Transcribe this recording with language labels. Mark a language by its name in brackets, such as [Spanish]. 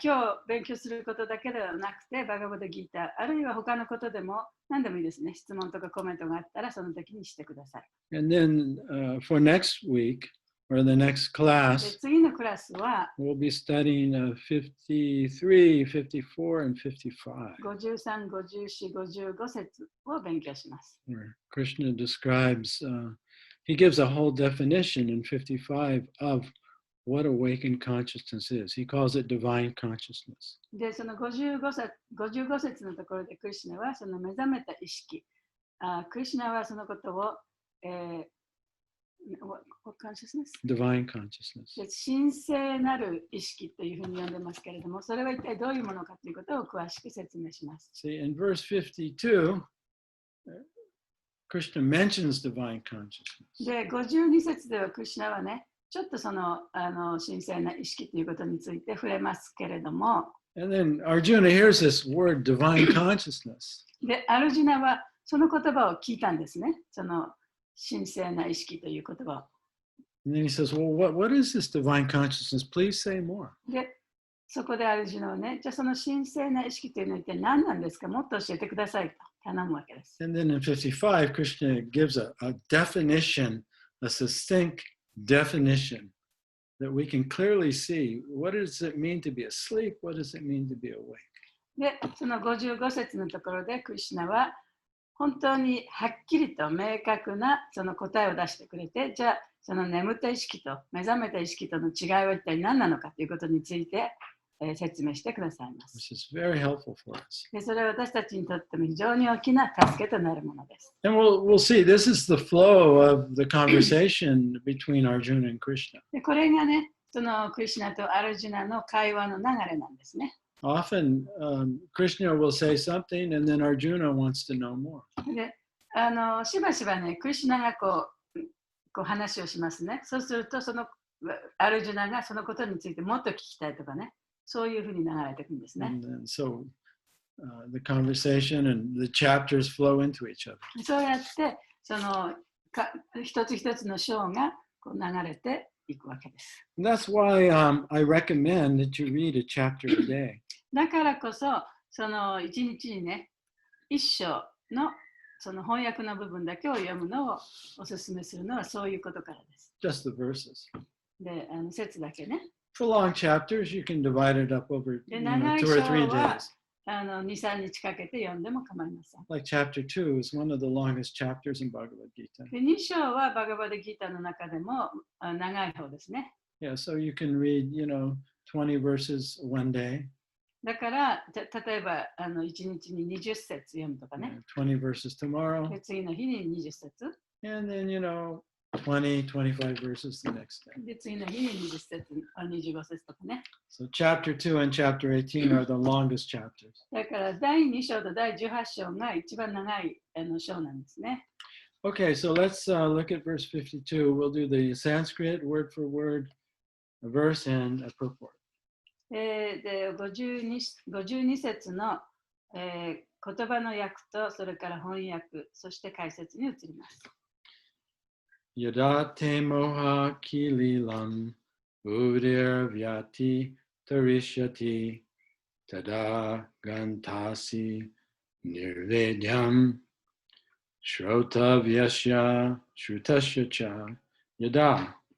[Japanese] 今日勉強することだけではなくて、バガバッドギーター、あるいは他のことでも何でもいいですね。質問とかコメントがあったらその時にしてください。 [English] And then for next week or the next で、 class, [Japanese] 次のクラスは [English] we'll be studying 53, 54, and 55, [Japanese] 53、54、55節を勉強します。 [English] where Krishna describes, he gives a whole definition in 55 of what awakened consciousness is. He calls it divine consciousness. [Japanese] で、その55節のところでクリシュナはその目覚めた意識、クリシュナはそのことを、 [English] what consciousness? Divine consciousness. [Japanese] で、神聖なる意識というふうに呼んでますけれども、それは一体どういうものかということを詳しく説明します。 [English] See, in verse 52, Krishna mentions divine consciousness. [Japanese] で、52節ではクリシュナはね、ちょっとその神聖な意識ということについて触れますけれども、 [English] And then Arjuna hears this word, divine consciousness. [Japanese] で、アルジュナはその言葉を聞いたんですね。その神聖な意識という言葉を。 [English] And then he says, well, what is this divine consciousness? Please say more. [Japanese] で、そこでアルジュナはね、じゃあその神聖な意識というのは一体何なんですか、もっと教えてくださいと頼むわけです。 [English] And then in 55, Krishna gives a definition, a succinct definition that we can clearly see. What does it mean to be asleep? What does it mean to be awake? [Japanese] で、その55節のところでクリシュナは本当にはっきりと明確なその答えを出してくれて、じゃあその眠った意識と目覚めた意識との違いは一体何なのかということについて、説明してくださいます。 [English] Which is very helpful for us. [Japanese] で、それは私たちにとっても非常に大きな助けとなるものです。 [English] And we'll see, this is the flow of the conversation between Arjuna and Krishna. [Japanese] で、これがね、そのクリシュナとアルジュナの会話の流れなんですね。 [English] Often, Krishna will say something and then Arjuna wants to know more. [Japanese] で、しばしばね、クリシュナがこう話をしますね。そうすると、そのアルジュナがそのことについてもっと聞きたいとかね、そういうふうに流れていくんですね。 [English] And then, so the conversation and the chapters flow into each other. [Japanese] そうやって、その一つ一つの章がこう流れていくわけです。 [English] And that's why I recommend that you read a chapter a day. [Japanese] だからこそ、その一日にね、一章のその翻訳の部分だけを読むのをお勧めするのはそういうことからです。 [English] Just the verses. [Japanese] で、節だけね。 [English] For long chapters, you can divide it up over で、 2 [Japanese] 長い [English] or [Japanese] 章 [English] 3 days. [Japanese] は 2、3日かけて読んでも構いません。 [English] Like chapter 2 is one of the longest chapters in Bhagavad Gita. [Japanese] で2章はバガバデギータの中でも長い方ですね。 [English] Yeah, so you can read, 20 verses one day, [Japanese] だから例えば1日に20節読むとかね。 [English] 20 verses tomorrow, [Japanese] で次の日に20節。 [English] and then, 20, 25 verses the next day. [Japanese] で次の日に20節、25節とかね。 [English] So chapter 2 and chapter 18 are the longest chapters. [Japanese] だから第2章と第18章が一番長い章なんですね。 [English] Okay, so let's look at verse 52. We'll do the Sanskrit word for word, a verse, and a purport. [Japanese] で52節の、言葉の訳とそれから翻訳、そして解説に移ります。 [Sanskrit] Yada te moha kililam udir vyati tarishyati tada gantasi nirvedyam shrota vyasya shrutasya cha yada.